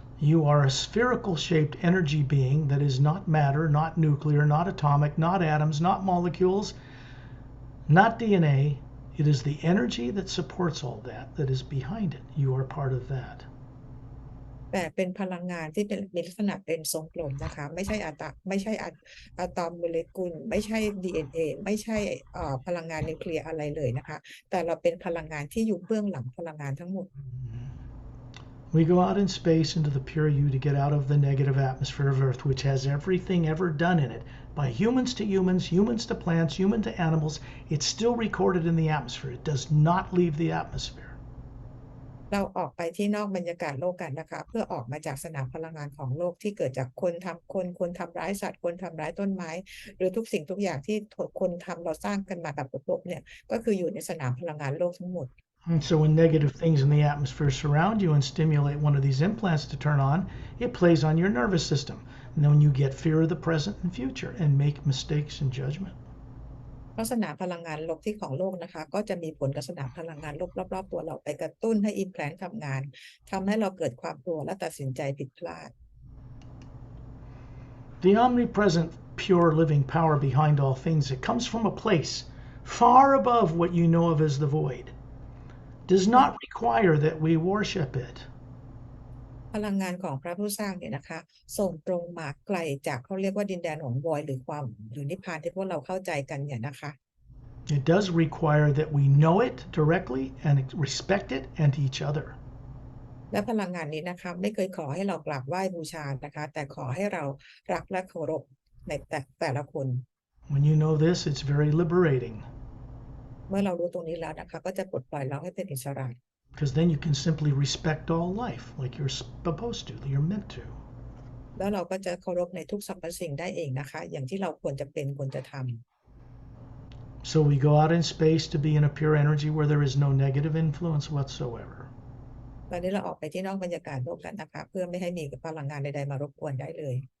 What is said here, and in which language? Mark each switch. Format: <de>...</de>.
<en>You are a spherical shaped energy being that is not matter, not nuclear, not atomic, not atoms, not molecules, not DNA. It is the energy that supports all that is behind it. You are part of that.</en> <th>แต่เป็นพลังงานที่มีลักษณะเป็นทรงกลมนะคะไม่ใช่อะตอมโมเลกุลไม่ใช่ DNA ไม่ใช่พลังงานนิวเคลียร์อะไรเลยนะคะแต่เราเป็นพลังงานที่อยู่เบื้องหลังพลังงานทั้งหมด</th> <en>We go out in space into the pure you to get out of the negative atmosphere of Earth, which has everything ever done in it. By humans to humans, humans to plants, human to animals, it's still recorded in the atmosphere. It does not leave the atmosphere.</en> <th>เราออกไปที่นอกบรรยากาศโลกกันนะคะเพื่อออกมาจากสนามพลังงานของโลกที่เกิดจากคนทำร้ายสัตว์คนทำร้ายต้นไม้หรือทุกสิ่งทุกอย่างที่คนทำเราสร้างกันมาแบบระบบเนี่ยก็คืออยู่ในสนามพลังงานโลกทั้งหมด</th> <en>And so when negative things in the atmosphere surround you and stimulate one of these implants to turn on, it plays on your nervous system. And then you get fear of the present and future and make mistakes in judgment.</en> <th>เพราะสนามพลังงานลบที่ของโลกนะคะก็จะมีผลกับสนามพลังงานลบรอบๆตัวเราไปกระตุ้นให้อิมแพลนทำงานทำให้เราเกิดความกลัวและตัดสินใจผิดพลาด</th> <en>The omnipresent pure living power behind all things, it comes from a place far above what you know of as the void. Does not require that we worship it.</en> <th>พลังงานของพระผู้สร้างเนี่ยนะคะส่งตรงมาไกลจากเขาเรียกว่าดินแดนของวอยหรือความหรือนิพพานที่พวกเราเข้าใจกันเนี่ยนะคะ</th> <en>It does require that we know it directly and respect it and each other.</en> <th>และพลังงานนี้นะคะไม่เคยขอให้เรากราบไหว้บูชานะคะแต่ขอให้เรารักและเคารพในแต่ละคน</th> <en>When you know this, it's very liberating.</en> <th>เมื่อเรารู้ตรงนี้แล้วนะคะก็จะปลดปล่อยเราให้เป็นอิสระ</th> <en>Because then you can simply respect all life like you're supposed to, that you're meant to.</en> <th>แล้วเราก็จะเคารพในทุกสรรพสิ่งได้เองนะคะอย่างที่เราควรจะเป็นควรจะทำ</th> <en>So we go out in space to be in a pure energy where there is no negative influence whatsoever.</en> <th>ตอนนี้เราออกไปที่นอกบรรยากาศโลกกันนะคะเพื่อไม่ให้มีพลังงานใดๆมารบกวนได้เลย</th>